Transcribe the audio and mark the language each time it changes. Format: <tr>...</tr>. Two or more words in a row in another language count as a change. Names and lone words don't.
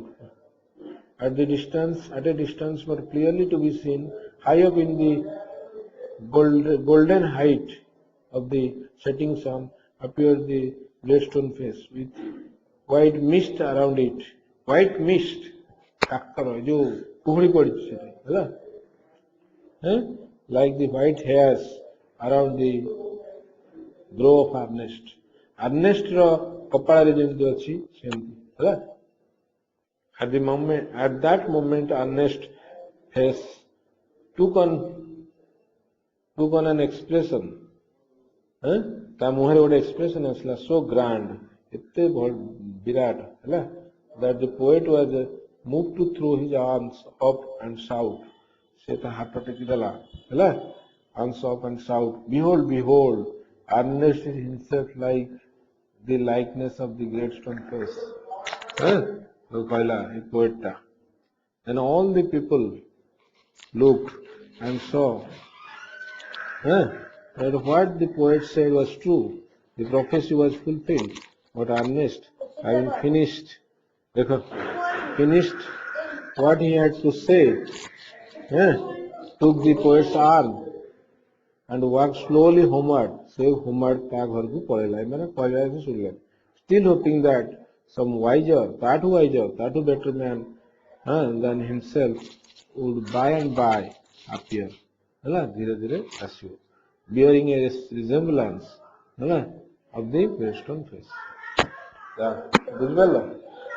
<en>At a distance, but clearly to be seen, high up in the golden height of the setting sun, appeared the Gladstone face with white mist around it. White mist,</en> <hi>जो कुहड़ी पड़ी है,</hi> <en>like the white hairs around the brow of Ernest.</en> <or>Ernest ର କପାଳରେ ଯେମିତି ଅଛି ସେମିତି ହେଲା.</or> <en>At that moment, Ernest face took on an expression.</en> <or>ତା ମୁହଁରେ ଗୋଟେ expression ଆସିଲା</or> <en>so grand,</en> <or>ଏତେ ବିରାଟ ହେଲା,</or> <en>that the poet was moved to throw his arms up and shout.</en> <or>ସେ ତା ହାତ ଟେକି ଦେଲା ହେଲା,</or> <en>arms up and shout, behold, behold, Ernest is himself like the likeness of the Gladstone face.</en> <or>କହିଲା ଏ poet ଟା.</or> <en>And all the people looked and saw that what the poet said was true. The prophecy was fulfilled. But Ernest, having finished what he had to say, took the poet's arm and walked slowly homeward.</en> <or>ସେ homeward ତା ଘରକୁ ପଳେଇଲା, ମାନେ କହିଲା ଶୁଣିଲା,</or> <en>still hoping that some wiser, ତାଠୁ better man than himself would by and by appear.</en> <or>ହେଲା, ଧୀରେ ଧୀରେ ଆସିବ,</or> <en>bearing a resemblance of the Gladstone face.</en> <or>ବୁଝିପାରିଲ?</or>